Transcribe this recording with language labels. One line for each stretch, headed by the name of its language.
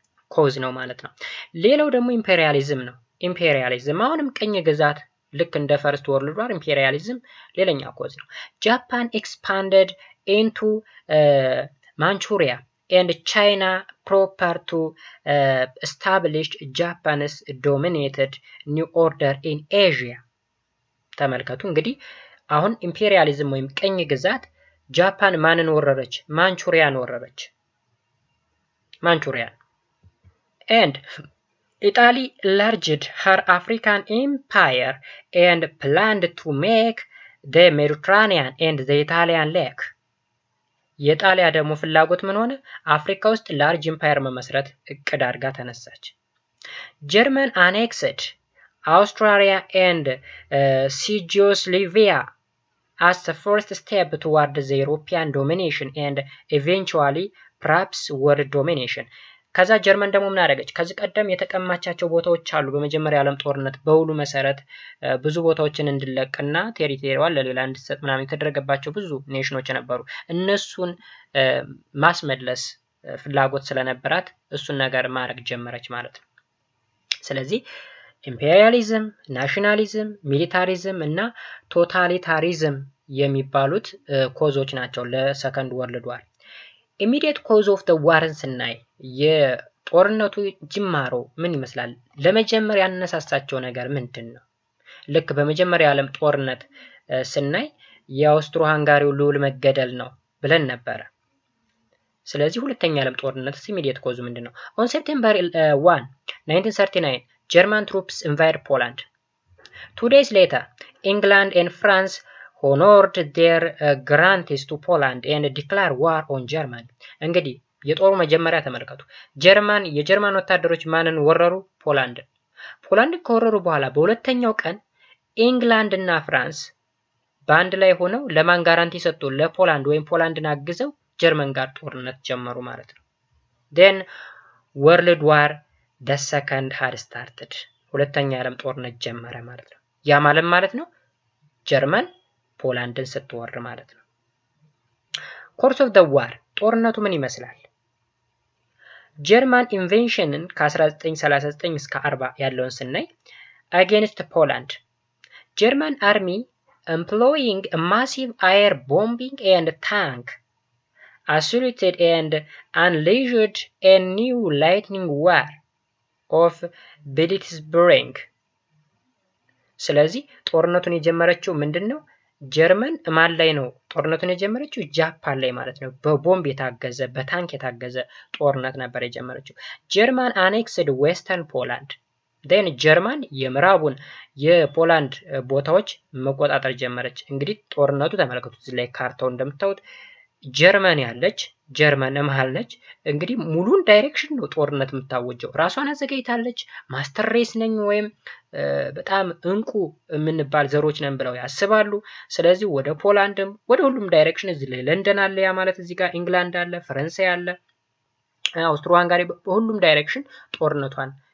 Amharic: ኮዝ ነው ማለት ነው። ሌላው ደግሞ ኢምፔሪያሊዝም ነው። ኢምፔሪያሊዝም አሁንም ቅኝ ግዛት ልክ እንደ ፈርስት ወርልድ ዋር ኢምፔሪያሊዝም ሌላኛው ኮዝ ነው።
English: ጃፓን ኤክስፓንደድ ኢንቱ ማንቹሪያ and China proper to establish Japan's dominated new order in Asia.
Amharic: ተመልከቱ እንግዲህ አሁን ኢምፔሪያሊዝም ወይም ቅኝ ግዛት ጃፓን ማንን ወረረች? ማንቹሪያን ወረረች። ማንቹሪያን
English: and Italy enlarged her African empire and planned to make the Mediterranean and the Italian lake.
Amharic: የጣሊያ ደግሞ ፍላጎት ምን ሆነ? አፍሪካ ውስጥ ላርጅ ኢምፓየር መመስረት እቅድ አድርጋ ተነሳች። ጀርመን
English: annexed Austria and Czechoslovakia as the first step toward the European domination and eventually perhaps world domination.
Amharic: ከዛ ጀርመን ደግሞ ምን አደረገች? ከዚህ ቀደም የተቀማቻቸው ቦታዎች አሉ። በመጀመሪያ ዓለም ጦርነት በውሉ መሰረት ብዙ ቦታዎችን እንድለቅና ቴሪቶሪዋል ለሌላ እንድትሰጥ ምናምን የተደረገባቸው ብዙ ኔሽኖች ነበሩ። እነሱን ማስመለስ ፍላጎት ስለነበራት እሱን ነገር ማድረግ ጀመረች ማለት ነው። ስለዚህ ኢምፔሪያሊዝም፣ ናሽናሊዝም፣ ሚሊታሪዝም እና ቶታሊታሪዝም የሚባሉት ኮዞች ናቸው ለሰከንድ ወርልድ ዋር።
English: ኢሚዲየት ኮዝ ኦፍ ዘ ዋርን
Amharic: ስናይ የጦርነቱ ጅማሮ ምን ይመስላል? ለመጀመሪያ ያነሳሳቸው ነገር ምንድን ነው? ልክ በመጀመሪያ ዓለም ጦርነት ስናይ የአውስትሮ ሃንጋሪው ልዑል መገደል ነው ብለን ነበረ። ስለዚህ ሁለተኛ ዓለም ጦርነት ኢሚዲየት ኮዙ ምንድን ነው?
English: ኦን ሴፕቴምበር 1 1939 German troops invade Poland. 2 days later, England and France honored their grantees to Poland and declared war on Germany.
Amharic: እንግዲህ የጦሩ መጀመሪያ ተመልከቱ። የጀርመን ወታደሮች ማንን ወረሩ? ፖላንድን። ፖላንድ ከወረሩ በኋላ በሁለተኛው ቀን ኢንግላንድ እና ፍራንስ በአንድ ላይ ሆነው ለማን ጋራንቲ ሰጡ? ለፖላንድ ወይም ፖላንድን አግዘው ጀርመን ጋር ጦርነት ጀመሩ ማለት ነው።
English: then world war the second had started.
Amharic: ሁለተኛ ዓለም ጦርነት ጀመረ ማለት ነው። ያ ማለት ነው ጀርመን ፖላንድን ስትወር ማለት ነው።
English: ኮርስ ኦፍ ዘ ዋር
Amharic: ጦርነቱ ምን ይመስላል? ጀርመን ኢንቬንሽንን ከ1939 እስከ 40 ያለውን ስናይ
English: against Poland, German army employing a massive air bombing and tank assaulted and unleashed a new lightning war of Blitzbring.
Amharic: ስለዚህ ጦርነቱን የጀመረችው ምንድነው? ጀርመን ማን ላይ ነው ጦርነቱን የጀመረችው? ጃፓን ላይ ማለት ነው። በቦምብ የታገዘ በታንክ የታገዘ ጦርነት ነበር የጀመረችው። ጀርመን
English: annexed western Poland.
Amharic: then ጀርመን የምዕራቡን የፖላንድ ቦታዎች መቆጣጠር ጀመረች። እንግዲህ ጦርነቱ ተመልከቱት እዚህ ላይ ካርታው እንደምታዩት ጀርመን ያለች ጀርመን መሃል ነች። እንግዲህ ሙሉን ዳይሬክሽን ነው ጦርነት የምታወጀው። ራሷን አዘጋጅታለች። ማስተር ሬስ ነኝ ወይም በጣም እንቁ የምንባል ዘሮች ነን ብለው ያስባሉ። ስለዚህ ወደ ፖላንድም ወደ ሁሉም ዳይሬክሽን እዚህ ላይ ለንደን አለ፣ ያ ማለት እዚህ ጋር ኢንግላንድ አለ፣ ፈረንሳይ አለ፣ አውስትሮ ሃንጋሪ በሁሉም ዳይሬክሽን ጦርነቷን